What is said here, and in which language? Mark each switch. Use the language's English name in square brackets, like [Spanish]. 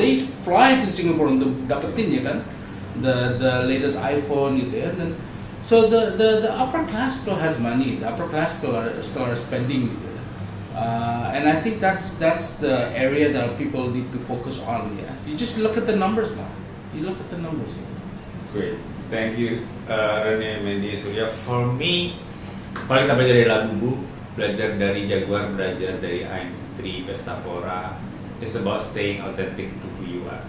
[English] They fly to Singapore [Indonesian] untuk dapetin ya kan, [English] the latest iPhone [Indonesian] gitu ya. Dan [English] so the upper class still has money. The upper class still are spending [Indonesian] gitu. [English] And I think that's the area that people need to focus on. Yeah, you just look at the numbers now. You look at the numbers. Great, thank you, Rene, Mendy, Surya. For me, [Indonesian] paling kita belajar dari lagu Bu, belajar dari Jaguar, belajar dari AM3, Pestapora. [English] It's about staying authentic to who you are.